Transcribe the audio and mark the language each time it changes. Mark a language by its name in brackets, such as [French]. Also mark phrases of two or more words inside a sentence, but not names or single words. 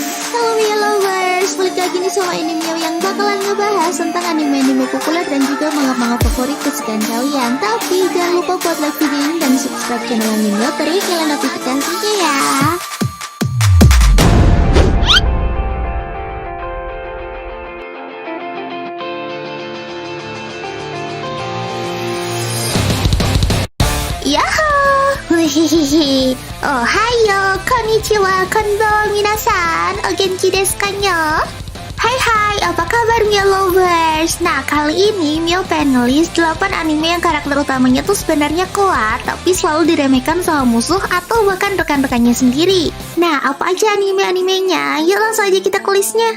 [Indonesian] Halo Mia Lovers, balik lagi nih sama ini Mia yang bakalan ngebahas tentang anime-anime populer dan juga manga-manga favorit kesukaan kalian. Tapi jangan lupa buat like video ini dan subscribe channel Mia, terus nyalain notifikasinya ya. Yahoo! Hihihi. [Japanese] おはよう、こんにちは、こんばんは皆さん. お元気ですかにょ? [Indonesian] Hai, apa kabar Mia Lovers? Nah, kali ini Mia pengen ngelis 8 anime yang karakter utamanya tuh sebenarnya kuat, tapi selalu diremehkan sama musuh atau bahkan rekan-rekannya sendiri. Nah, apa aja anime-animenya? Yuk langsung aja kita ke listnya.